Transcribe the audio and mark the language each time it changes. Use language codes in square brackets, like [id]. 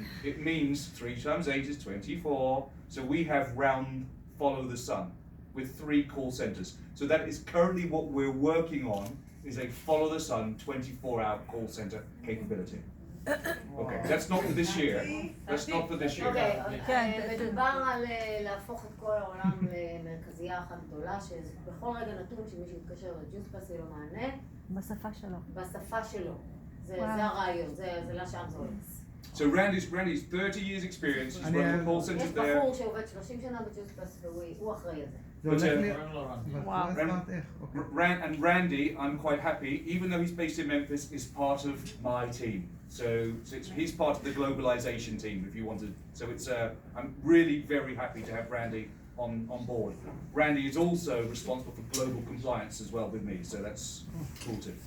[en] It means 3 times 8 is 24. So we have round follow the sun with 3 call centers. So that is currently what we're working on, is a follow the sun 24-hour call center capability. Okay, that's not for this year. That's not for this year. [he] אוקיי, כן, מדובר על להפוך את כל העולם למרכזייה אחת גדולה, שבכל רגע נתון שמישהו יתקשר לג'וס פלאס יהיה לו מענה בשפה שלו. בשפה שלו. זה הרעיון, זה לשם זה הולך. [en] So Randy's 30 years experience. He's run the call centers [he] יש [en] there. [he] בחור שעובד 30 שנה בג'וס פלאס והוא אחראי על זה. זה הולך לי... וואו. [en] And Randy, I'm quite happy, even though he's based in Memphis, is part of my team. So he's part of the globalization team, if you wanted. So I'm really very happy to have Randy on board. Randy is also responsible for global compliance as well with me, so that's cool too.